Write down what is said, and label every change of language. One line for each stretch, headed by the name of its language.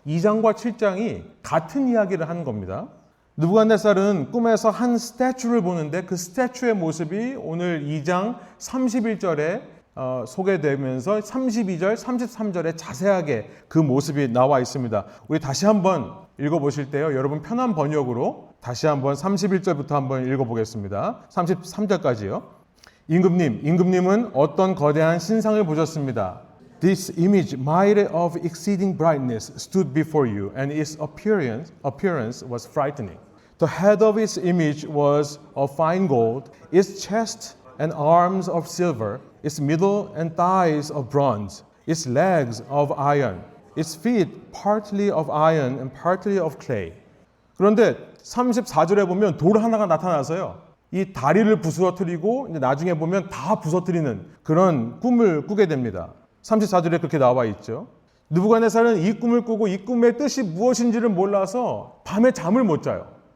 Korean: 2장과 7장이 같은 이야기를 하는 겁니다. 느부갓네살은 꿈에서 한 스태츄를 보는데 그 스태츄의 모습이 오늘 2장 31절에 소개되면서 32절, 33절에 자세하게 그 모습이 나와 있습니다. 우리 다시 한번 읽어보실 때요. 여러분 편한 번역으로 다시 한번 31절부터 한번 읽어보겠습니다. 33절까지요. 임금님은 어떤 거대한 신상을 보셨습니다.
English: This image, mighty of exceeding brightness, stood before you, and its appearance was frightening. The head of its image was of fine gold, its chest and arms of silver, its middle and thighs of bronze, its legs of iron, its feet partly of iron and partly of clay.
Korean: 그런데 34절에 보면 돌 하나가 나타나서요. 이 다리를 부서뜨리고 나중에 보면 다 부서뜨리는 그런 꿈을 꾸게 됩니다. 34절에 그렇게 나와 있죠. 느부갓네살은 이 꿈을 꾸고 이 꿈의 뜻이 무엇인지를 몰라서 밤에 잠을 못 자요.